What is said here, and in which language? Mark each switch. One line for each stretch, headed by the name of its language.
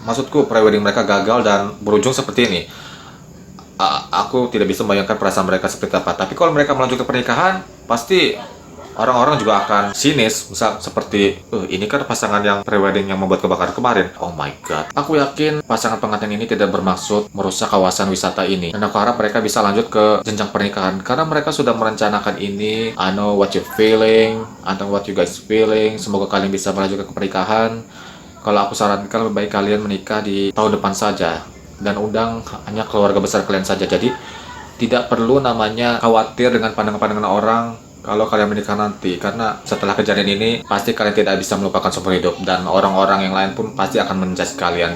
Indonesian: Maksudku, pre-wedding mereka gagal dan berujung seperti ini. Aku tidak bisa membayangkan perasaan mereka seperti apa. Tapi kalau mereka melanjutkan pernikahan, pasti orang-orang juga akan sinis, misal seperti ini kan pasangan yang prewedding yang membuat kebakaran kemarin.
English: Oh my god,
Indonesian: aku yakin pasangan pengantin ini tidak bermaksud merusak kawasan wisata ini, dan aku harap mereka bisa lanjut ke jenjang pernikahan karena mereka sudah merencanakan ini.
English: I know what you feeling, I know what you guys feeling.
Indonesian: Semoga kalian bisa melanjutkan ke pernikahan. Kalau aku sarankan lebih baik kalian menikah di tahun depan saja dan undang hanya keluarga besar kalian saja. Jadi tidak perlu namanya khawatir dengan pandangan-pandangan orang kalau kalian menikah nanti, karena setelah kejadian ini pasti kalian tidak bisa melupakan seumur hidup dan orang-orang yang lain pun pasti akan menjudge kalian.